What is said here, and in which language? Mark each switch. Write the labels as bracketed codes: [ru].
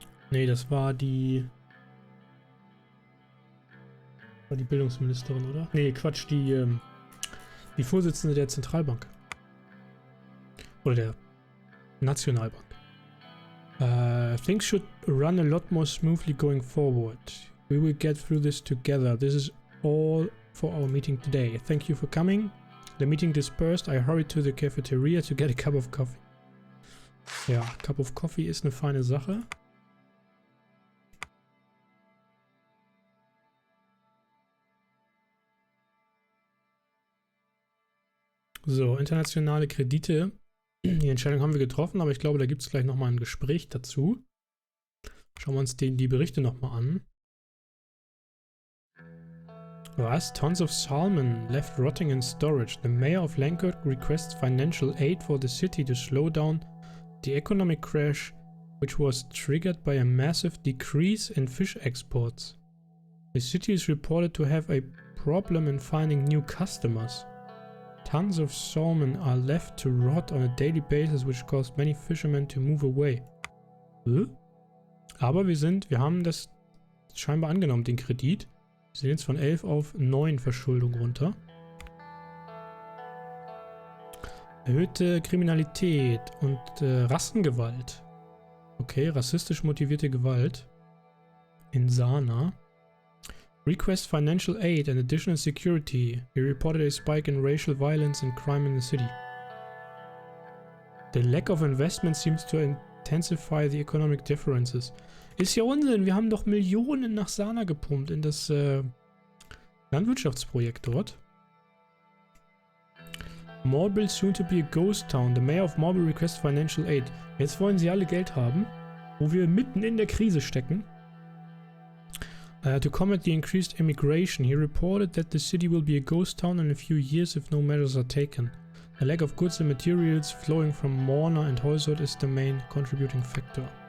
[de] Nee, das war die Bildungsministerin, oder? Nee, Quatsch, die Vorsitzende der Zentralbank. Oder der Nationalbank. [en] Things should run a lot more smoothly going forward. We will get through this together. This is all for our meeting today. Thank you for coming. The meeting dispersed. I hurried to the cafeteria to get a cup of coffee. [de] Ja, Cup of Coffee ist eine feine Sache. So, internationale Kredite. Die Entscheidung haben wir getroffen, aber ich glaube, da gibt es gleich nochmal ein Gespräch dazu. Schauen wir uns die Berichte nochmal an. [en] Was? Tons of salmon left rotting in storage. The mayor of Langkirk requests financial aid for the city to slow down the economic crash, which was triggered by a massive decrease in fish exports. The city is reported to have a problem in finding new customers. Tons of salmon are left to rot on a daily basis, which caused many fishermen to move away. [de] Aber wir haben das scheinbar angenommen, den Kredit. Wir sind jetzt von 11 auf 9 Verschuldung runter. Erhöhte Kriminalität und Rassengewalt. Okay, rassistisch motivierte Gewalt. In Sana. [en] Request financial aid and additional security. We reported a spike in racial violence and crime in the city. The lack of investment seems to intensify the economic differences. [de] Ist ja Unsinn, wir haben doch Millionen nach Sana gepumpt in das Landwirtschaftsprojekt dort. [en] Marble soon to be a ghost town. The mayor of Marble requests financial aid. [de] Jetzt wollen sie alle Geld haben, wo wir mitten in der Krise stecken. [en] To combat the increased immigration, he reported that the city will be a ghost town in a few years if no measures are taken. A lack of goods and materials flowing from Morna and Holsort is the main contributing factor.